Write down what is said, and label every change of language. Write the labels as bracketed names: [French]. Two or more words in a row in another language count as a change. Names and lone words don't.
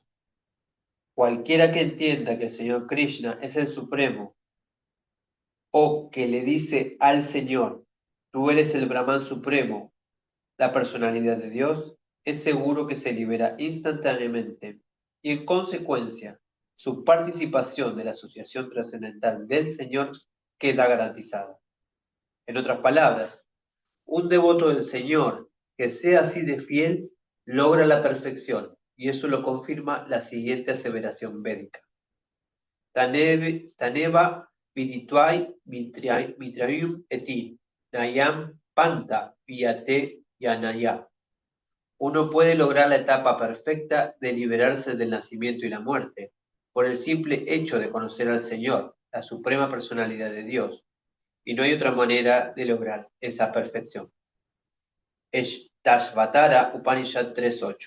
[Spanish] Cualquiera que entienda que el Señor Krishna es el Supremo, o que le dice al Señor, tú eres el Brahman Supremo, la personalidad de Dios, es seguro que se libera instantáneamente y en consecuencia su participación de la asociación trascendental del Señor queda garantizada. En otras palabras, un devoto del Señor que sea así de fiel logra la perfección, y eso lo confirma la siguiente aseveración védica. [Sanskrit] Taneva vidituai mitraim eti nayam panta viate yanaya. [Spanish] Uno puede lograr la etapa perfecta de liberarse del nacimiento y la muerte por el simple hecho de conocer al Señor, la suprema personalidad de Dios, y no hay otra manera de lograr esa perfección. Tashvatara Upanishad 3.8.